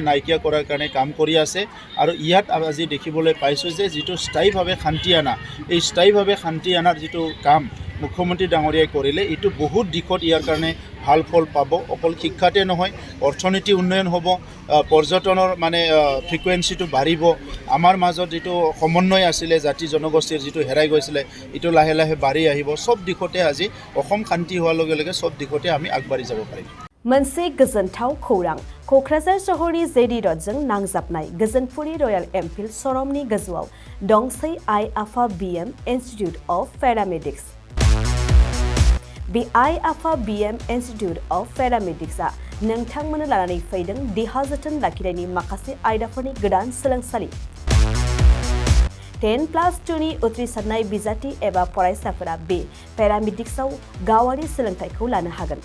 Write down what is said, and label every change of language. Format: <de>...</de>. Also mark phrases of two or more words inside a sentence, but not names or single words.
<as>নাইকিয়া কৰাৰ কাৰণে কাম কৰি আছে আৰু ইয়াত আজি দেখিবলৈ পাইছোঁ যে যিটো স্থায়ীভাৱে শান্তি অনা এই স্থায়ীভাৱে শান্তি অনাৰ যিটো কাম মুখ্যমন্ত্ৰী ডাঙৰীয়াই কৰিলে এইটো বহুত দিশত ইয়াৰ কাৰণে ভাল ফল পাব অকল শিক্ষাতে নহয় অৰ্থনীতি উন্নয়ন হ'ব পৰ্যটনৰ মানে ফ্ৰিকুৱেঞ্চিটো বাঢ়িব আমাৰ মাজত যিটো সমন্বয় আছিলে জাতি জনগোষ্ঠীৰ যিটো হেৰাই গৈছিলে এইটো লাহে লাহে বাঢ়ি আহিব সব দিশতে আজি অসম শান্তি হোৱাৰ লগে লগে সব দিশতে আমি আগবাঢ়ি যাব পাৰিম</as> <brx>मोनसे गोजोनथाव खौरां क'क्राझार सहरनि जेडी रडजों नांजाबनाय गोजोनपुरी रयेल एमफिल्ड सरमनि गोजौआव दंसै आइ आफा BM इन्स्टिट्यूट अफ पेरामेडिक्स बे आइ आफा BM इन्स्टिट्यूट अफ पेरामेडिक्सआ नोंथांमोननो लानानै फैदों देहा जोथोन लाखिनायनि माखासे आयदाफोरनि गोदान सोलोंसालि 10+2नि उथ्रिसारनाय बिजाथि एबा फरायसाफोरा बे पेरामेडिक्सआव गावारि सोलोंथाइखौ लानो हागोन।</brx>